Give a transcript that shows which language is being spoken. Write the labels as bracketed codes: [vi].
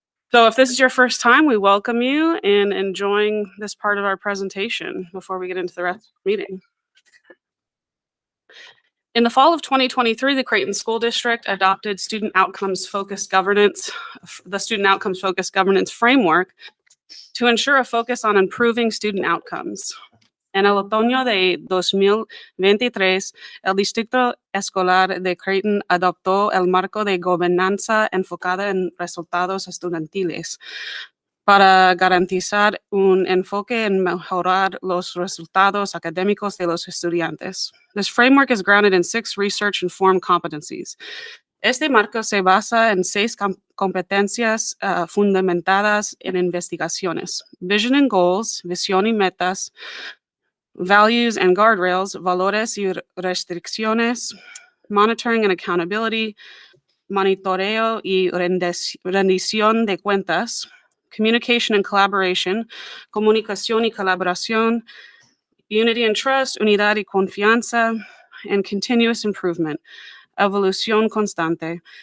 [en] So if this is your first time, we welcome you and enjoying this part of our presentation before we get into the rest of the meeting. In the fall of 2023, the Creighton School District adopted Student Outcomes Focused Governance, the Student Outcomes Focused Governance Framework to ensure a focus on improving student outcomes. [es] En el otoño de 2023, el Distrito Escolar de Creighton adoptó el marco de gobernanza enfocada en resultados estudiantiles para garantizar un enfoque en mejorar los resultados académicos de los estudiantes. [en] This framework is grounded in 6 research-informed competencies. [es] Este marco se basa en 6 competencias fundamentadas en investigaciones: [en] vision and goals, [es] visión y metas, [en] values and guardrails, [es] valores y restricciones, [en] monitoring and accountability, [es] monitoreo y rendición de cuentas, [en] communication and collaboration, [es] comunicación y colaboración, [en] unity and trust, [es] unidad y confianza, [en] and continuous improvement, [es] evolución constante.